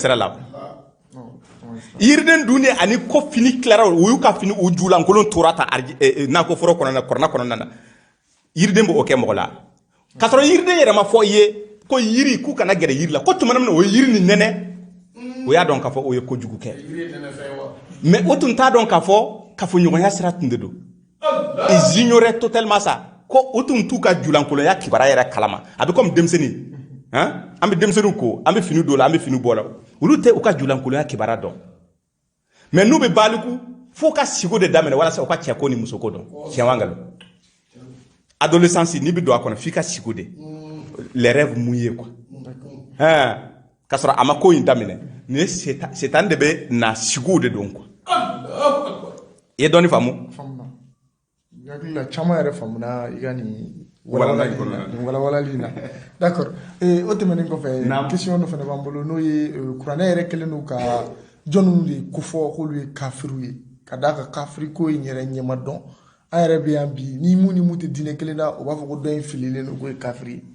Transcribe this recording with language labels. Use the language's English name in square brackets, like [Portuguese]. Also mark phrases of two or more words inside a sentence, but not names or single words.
[Bambara] sira la yiriden dunni ani ko fini tilara o y'u ka fini u julankolon tora ta nakɔ foro kɔnɔna kɔrɔna kɔnɔna na yiriden b'o kɛ mɔgɔ la k'a sɔrɔ yiriden yɛrɛ ma fɔ i ye ko yiri k'u kana gɛrɛ yiri la ko tuma min na o ye yiri ni nɛnɛ o y'a dɔn k'a fɔ o ye kojugu kɛ mais o tun t'a dɔn k'a fɔ kafoɲɔgɔnya sira tun de don [French] ils ignoraient totalement ça [Bambara] ko o tun t'u ka julankolonya kibaruya yɛrɛ kalama a bɛ comme denmisɛnnin an bɛ denmisɛnninw ko an bɛ fini don la an bɛ fini bɔ la olu tɛ u ka julankolonya kibaruya dɔn mais n'u bɛ baliku f'u ka sigo de daminɛ walasa u ka cɛko ni musoko dɔn tiɲɛ wa nkalon adolescence n'i bɛ don a kɔnɔ f'i ka sigo de [French] les rêves mouillés quoi [Bambara] k'a sɔrɔ a ma ko in daminɛ ni setan de bɛ na sigow de don quoi i ye dɔɔni faamu hakili la caman yɛrɛ faamuna i ka nin walawalali na d'accord o tɛmɛnen kɔfɛ question dɔ fana b'an bolo n'o ye kuranɛ yɛrɛ kɛlen don ka jɔnniw de kofɔ k'olu ye kafiriw ye ka d'a kan kafiri ko in yɛrɛ ɲɛma dɔn an yɛrɛ bɛ yan bi ni mun ni mun tɛ diinɛ kelen na o b'a fɔ ko dɔ in fililen don k'o ye kafiri ye